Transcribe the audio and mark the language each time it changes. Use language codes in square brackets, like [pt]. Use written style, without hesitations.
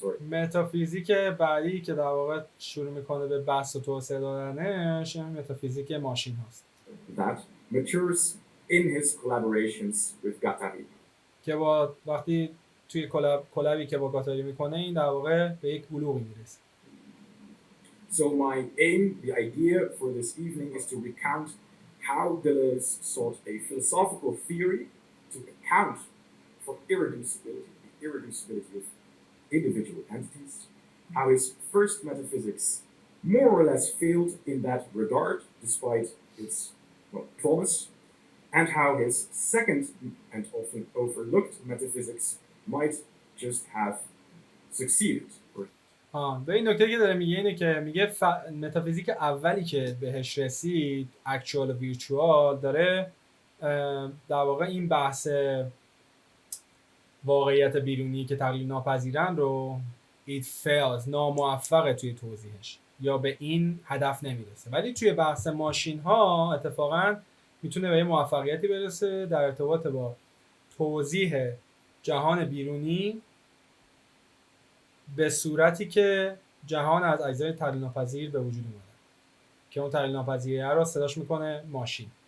[fa] متافیزیک بعدی که در واقع شروع میکنه به بحث و توسعه دادنش این متافیزیک ماشین هاست. [en] That matures in his collaborations with Guattari. [fa] که با وقتی توی کلابی که با گاتاری میکنه این در واقع به یک بلوغی میرسه. [en] So my aim, the idea for this evening is to recount how Deleuze sought a philosophical theory to account for the irreducibility of individual entities, how his first metaphysics more or less failed in that regard despite its promise, and how his second and often overlooked metaphysics might just have succeeded. [fa] به این نکته که داره میگه اینه که میگه متافیزیک اولی که بهش رسید اکچوال و ویرچوال داره در واقع این بحث واقعیت بیرونی که تقلیل ناپذیرن رو [en] it fails [fa] ناموفقه توی توضیحش یا به این هدف نمیرسه، ولی توی بحث ماشین ها اتفاقا میتونه به یه موفقیتی برسه در ارتباط با توضیح جهان بیرونی به صورتی که جهان از اجزای تقلیل ناپذیر به وجود اومده که اون تقلیل ناپذیریه رو صداش میکنه ماشین.